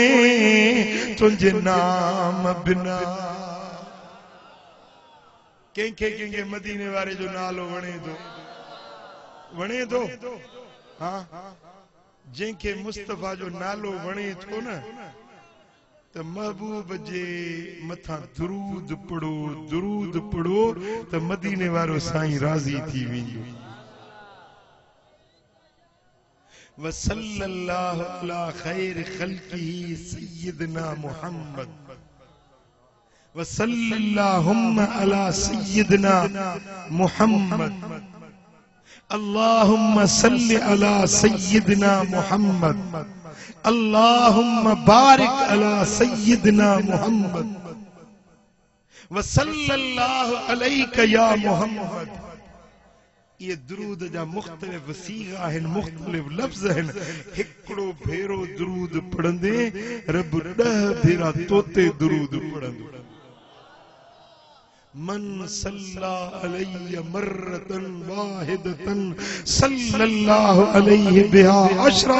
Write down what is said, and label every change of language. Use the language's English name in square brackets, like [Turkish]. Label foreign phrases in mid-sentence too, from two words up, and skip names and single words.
[Sindhi] तुंहिंजे नाम बिना कंहिंखे कंहिंखे मदीने वारे जो नालो वणे थो वणे थो। हाँ जंहिंखे मुस्तफा जो नालो वणे थो न त महबूब जे मथा दुरूद पढ़ो त मदीने वारो साईं राज़ी थी वेंदो। [Arabic] وصلى الله على خير خلقه سيدنا محمد وصلى الله على سيدنا محمد اللهم صل على سيدنا محمد اللهم بارك على سيدنا محمد وصلى الله عليك يا محمد. [Sindhi] ये दुरूद जा मुख्तलिफ सीगा हैं, मुख्तलिफ लफ्ज हैं। हिकड़ो भेरो दुरूद पढ़ंदे रब 10 भेरा तोते दुरूद पढ़ंदो। [Arabic] من صلى عليه مرة واحدة صلى الله عليه بها عشرا.